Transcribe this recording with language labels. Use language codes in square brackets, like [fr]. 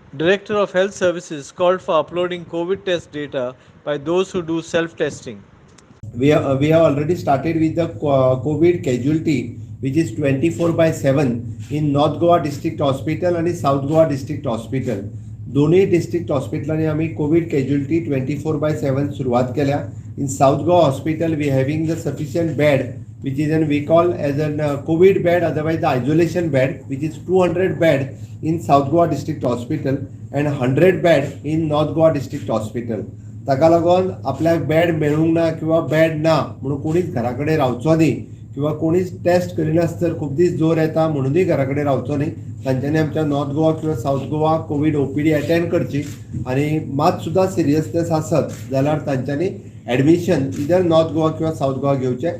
[en] Director of Health Services called for uploading COVID test data by those who do self-testing. We have already started with the COVID casualty, which is 24/7 in North Goa District Hospital and South Goa District Hospital. [kok] दोन्ही डिस्ट्रिक्ट हॉस्पिटलांनी आम्ही Covid casualty 24/7 सुरवात केल्या. [en] In South Goa Hospital, we having the sufficient bed, which is we call as a COVID bed, otherwise the isolation bed, which is 200 bed in South Goa District Hospital and 100 bed in North Goa District Hospital. [kok] ताका लागून आपल्याक बेड मेळूंक ना किंवा बेड ना म्हणून कोणीच घरा कडेन रावचो न्ही किंवा कोणीच टेस्ट करिनासतर खूब दीस जोर येता म्हणूनय घरा कडेन रावचो न्ही. तांच्यांनी आमच्या नॉर्थ गोवा किंवा साऊथ गोवा कोविड ओपीडी अटेंड करची आणि मात सुद्दां सिरियसनेस आसत जाल्यार तांच्यांनी ॲडमिशन इधर नॉर्थ गोवा किंवा साऊथ गोवा घेवचे.